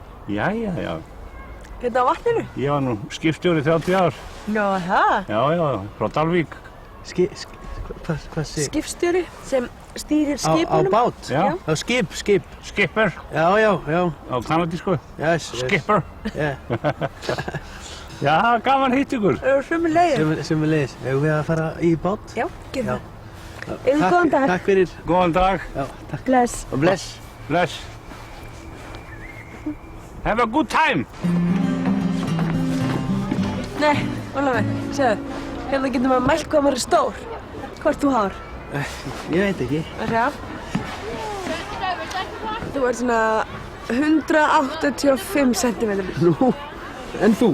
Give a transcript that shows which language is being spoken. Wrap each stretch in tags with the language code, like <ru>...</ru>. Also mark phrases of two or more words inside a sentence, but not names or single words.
<is>Já. Hérna á vatninu? Ég var nú skipstjóri 30 ár. Já, það. Já, frá Dalvík. Hvað segir? Skipstjóri sem stýrir Á skipunum. bát? Já. Á skip. Skipper Já. á kanadísku. Yes. Skipper. Yeah. Já, gaman hitt ykkur. Sömuleiðis. Sem við leiðis. Hefur við að fara í bát? Já, gerum það. Eða góðan dag. Takk fyrir. Góðan dag. Já, takk. Bless. Og bless.</is> <en>Bless. Have a good time.</en> <is>Nei, Ólafur, segðu. Hérna getur maður mælt hvað maður er stór. Hvort þú hár? Ég veit ekki. Að sjá. Þú ert svona 185 cm. Nú, en þú?</is>